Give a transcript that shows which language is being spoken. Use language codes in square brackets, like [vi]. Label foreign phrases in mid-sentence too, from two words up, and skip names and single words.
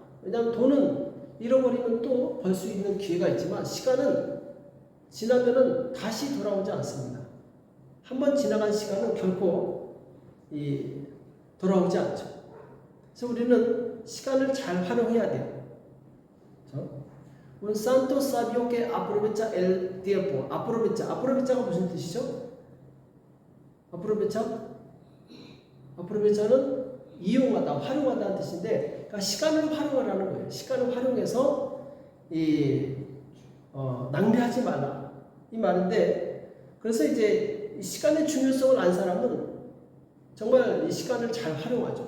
[ko] 왜냐하면 돈은 잃어버리면 또 벌 수 있는 기회가 있지만 시간은 지나면은 다시 돌아오지 않습니다. 한번 지나간 시간은 결코 돌아오지 않죠. 그래서 우리는 시간을 잘 활용해야 돼요. 그렇죠? [es] Un santo sabio que aprovecha el tiempo. [ko] aprovecha가 무슨 뜻이죠? aprovecha는 이용하다, 활용하다는 뜻인데, 그러니까 시간을 활용하라는 거예요. 시간을 활용해서 낭비하지 말라 이 말인데, 그래서 이제 이 시간의 중요성을 안 사람은 정말 이 시간을 잘 활용하죠.